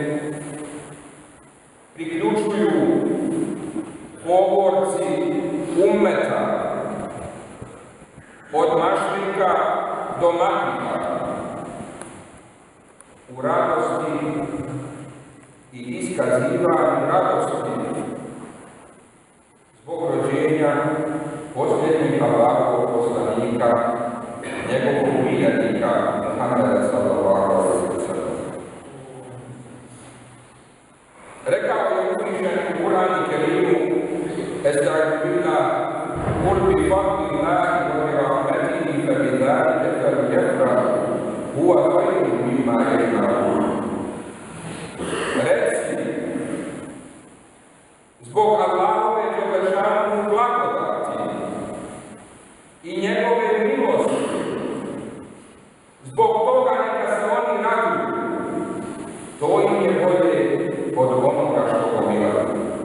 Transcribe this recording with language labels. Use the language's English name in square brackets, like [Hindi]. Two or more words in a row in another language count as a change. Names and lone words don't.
[Bosnian] priključuju poborci ummeta od Mašrika do Magreba u radosti i iskazivanju radosti zbog rođenja posljednjeg Allahovog poslanika, njegovog miljenika Muhammeda [Arabic] صلى الله عليه وسلم. [Bosnian] Rekao je uzvišeni u Kur'anu Kerimu: [Arabic] "أستعيذ بالله قل بفضل الله وبرحمته فبذلك فليفرحوا هو خير مما يجمعون." [Bosnian] Reci, zbog Allahove dželešanu blagodati i njegove milosti, zbog toga neka se oni raduju, to im je bolje od onoga što gomilaju.